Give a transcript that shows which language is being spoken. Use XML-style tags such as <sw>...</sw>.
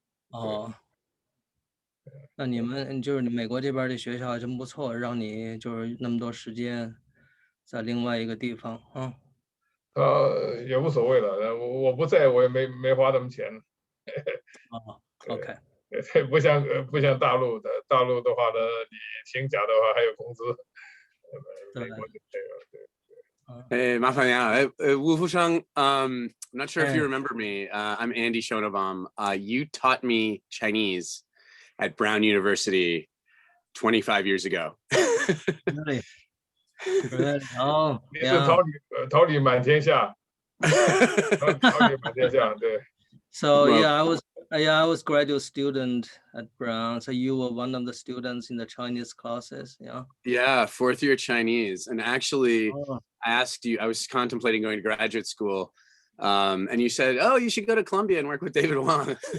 <zh>哦，那你们就是你美国这边的学校还真不错，让你就是那么多时间在另外一个地方啊。也无所谓了，我不在，我也没花什么钱。哦，OK。不像大陆的话呢，你请假的话还有工资。美国就这个，对。</zh> <en>Hey, Massimiliano. Wu Fusheng, I'm not sure if you remember me. I'm Andy Shonobaum. You taught me Chinese at Brown University 25 years ago. Really? Really? Oh,</en> <zh>你是桃李满天下，桃李满天下，对。</zh> <en>So I was graduate student at Brown. So you were one of the students in the Chinese classes, yeah? Yeah, fourth year Chinese. And actually, I asked you, I was contemplating going to graduate school. And you said, oh, you should go to Columbia and work with David Wang.</en>